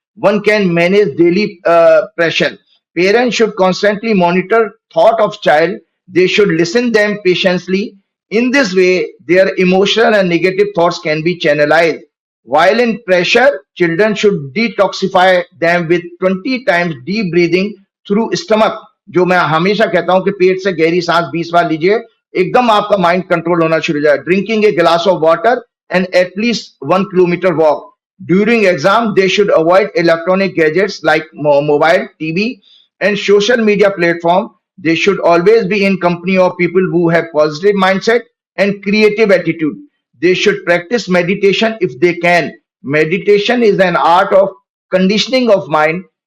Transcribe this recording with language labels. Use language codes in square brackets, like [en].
[en] One can manage daily pressure. Parents should constantly monitor thought of child. They should listen them patiently. In this way, their emotional and negative thoughts can be channelized. While in pressure, children should detoxify them with 20 times deep breathing through stomach. [hi] जो मैं हमेशा कहता हूं कि पेट से गहरी सांस 20 बार लीजिए, एकदम आपका माइंड कंट्रोल होना शुरू हो जाए. [en] Drinking a glass of water and at least 1 kilometre walk. During exam they should avoid electronic gadgets like mobile, TV and social media platform. They should always be in company of people who have positive mindset and creative attitude. They should practice meditation if they can. Meditation is an art of conditioning of mind.